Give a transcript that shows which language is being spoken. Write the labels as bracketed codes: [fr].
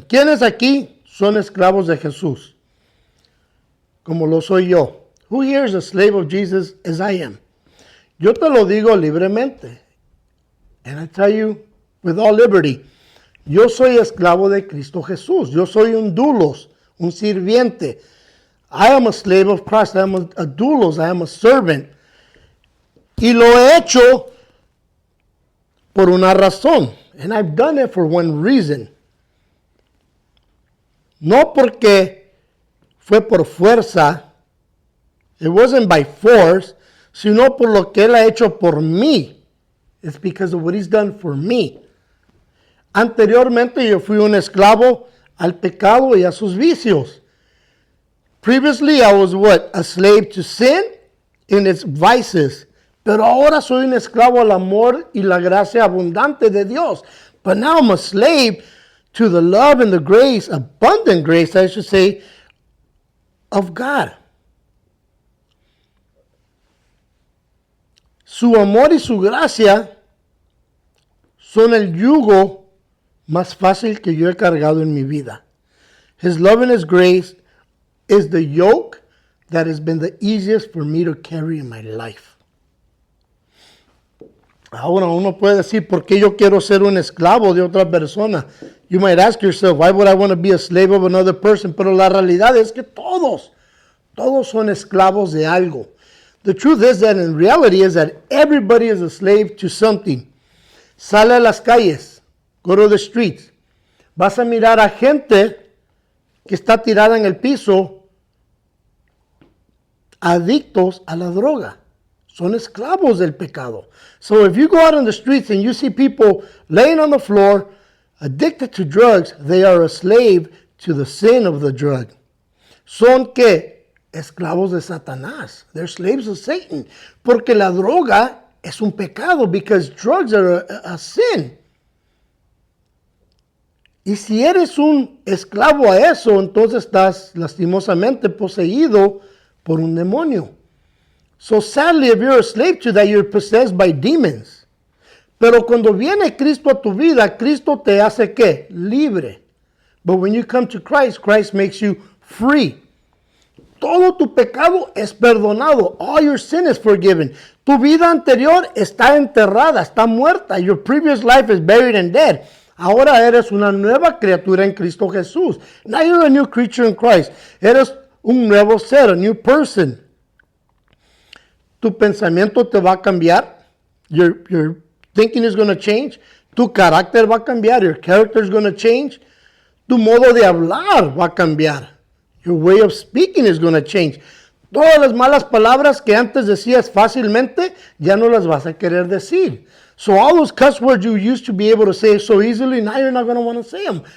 [es] ¿Quiénes aquí son esclavos de Jesús? Como lo soy yo. [en] Who here is a slave of Jesus as I am? [es] Yo te lo digo libremente. [en] And I tell you with all liberty. [es] Yo soy esclavo de Cristo Jesús. Yo soy un doulos, un sirviente. [en] I am a slave of Christ. I am a doulos. I am a servant. [es] Y lo he hecho por una razón. [en] And I've done it for one reason. [es] No porque fue por fuerza. [en] It wasn't by force. [es] Sino por lo que Él ha hecho por mí. [en] It's because of what He's done for me. [es] Anteriormente yo fui un esclavo al pecado y a sus vicios. [en] Previously I was what? A slave to sin and its vices. [es] Pero ahora soy un esclavo al amor y la gracia abundante de Dios. [en] But now I'm a slave to the love and the grace, abundant grace, I should say, of God. [es] Su amor y su gracia son el yugo más fácil que yo he cargado en mi vida. [en] His love and His grace is the yoke that has been the easiest for me to carry in my life. [es] Ahora uno puede decir, ¿por qué yo quiero ser un esclavo de otra persona? [en] You might ask yourself, why would I want to be a slave of another person? [es] Pero la realidad es que todos son esclavos de algo. [en] The truth is that in reality is that everybody is a slave to something. [es] Sale a las calles, [en] go to the streets. [es] Vas a mirar a gente que está tirada en el piso, adictos a la droga. Son esclavos del pecado. [en] So if you go out on the streets and you see people laying on the floor, addicted to drugs, they are a slave to the sin of the drug. [es] Son que esclavos de Satanás. [en] They're slaves of Satan. [es] Porque la droga es un pecado, [en] because drugs are a sin. [es] Y si eres un esclavo a eso, entonces estás lastimosamente poseído por un demonio. [en] So sadly, if you're a slave to that, you're possessed by demons. [es] Pero cuando viene Cristo a tu vida, Cristo te hace ¿qué? Libre. [en] But when you come to Christ, Christ makes you free. [es] Todo tu pecado es perdonado. [en] All your sin is forgiven. [es] Tu vida anterior está enterrada, está muerta. [en] Your previous life is buried and dead. [es] Ahora eres una nueva criatura en Cristo Jesús. [en] Now you're a new creature in Christ. [es] Eres un nuevo ser, [en] a new person. [es] Tu pensamiento te va a cambiar. [en] Your thinking is going to change. [es] Tu carácter va a cambiar. [en] Your character is going to change. [es] Tu modo de hablar va a cambiar. [en] Your way of speaking is going to change. [es] Todas las malas palabras que antes decías fácilmente, ya no las vas a querer decir. [en] So all those cuss words you used to be able to say so easily, now you're not going to want to say them.